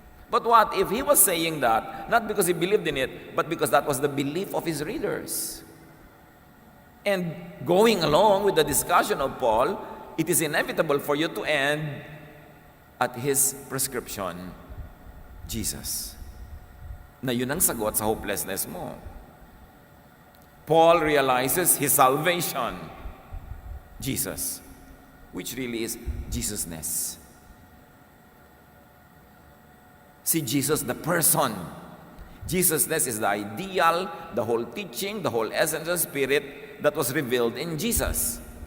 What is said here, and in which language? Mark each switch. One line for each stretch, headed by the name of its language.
English: But what if he was saying that, not because he believed in it, but because that was the belief of his readers? And going along with the discussion of Paul, it is inevitable for you to end at his prescription, Jesus.
Filipino: Na yun ang sagot sa hopelessness mo.
English: Paul realizes his salvation, Jesus, which really is Jesusness. See Jesus, the person. Jesusness is the ideal, the whole teaching, the whole essence of Spirit that was revealed in Jesus.